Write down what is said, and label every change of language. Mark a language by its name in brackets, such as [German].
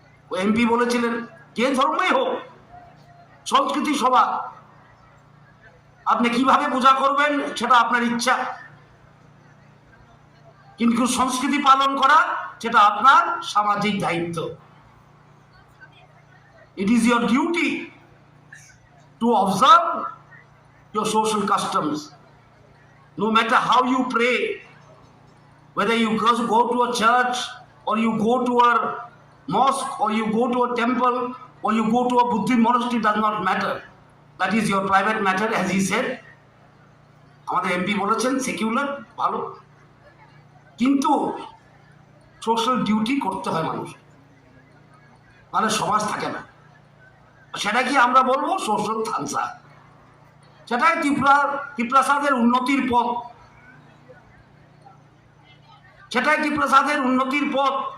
[Bangla] ও MP বলেছিলেন, যে ধর্মই হোক সংস্কৃতি সভা, আপনি কিভাবে পূজা করবেন সেটা আপনার ইচ্ছা, কিন্তু সংস্কৃতি পালন করা সেটা আপনার সামাজিক দায়িত্ব। [English] It is your duty to observe your social customs. No matter how you pray, whether you go to a church or you go to a mosque or you go to a temple or you go to a Buddhist monastery, does not matter. That is your private matter, as he said. [Bangla] আমাদের MP বলেছেন secular ভালো, কিন্তু social duty করতে হয় মানুষ, মানে সমাজ থাকে না। সেটা কি আমরা বলবো সোশ্যাল থানসা, সেটাই ত্রিপ্রাসাদের উন্নতির পথ, সেটাই ত্রিপ্রাসাদের উন্নতির পথ।